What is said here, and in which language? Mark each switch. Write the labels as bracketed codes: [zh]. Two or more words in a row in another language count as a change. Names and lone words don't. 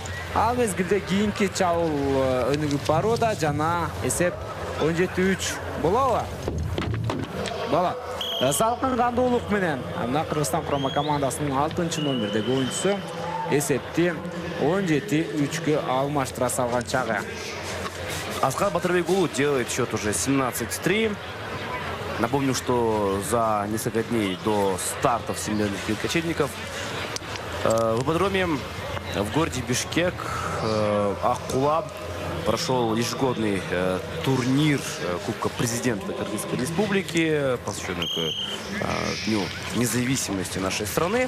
[ky] Ал мезгилде кийинки чабуул өнүгүп барууда жана эсеп 17-3 болобу? Болот. Салкын кандуулук менен мына Кыргызстан курама командасынын 6-чы номердеги оюнчусу эсепти 17-3-кө алмаштыра салган чагы. [ru] Аскар Батырбекулу делает счет уже 17-3. Напомню, что за несколько дней до старта Всемирных игр кочевников в ипподроме в городе Бишкек Аккула прошел ежегодный турнир Кубка президента Кыргызской республики, посвященный Дню независимости нашей страны.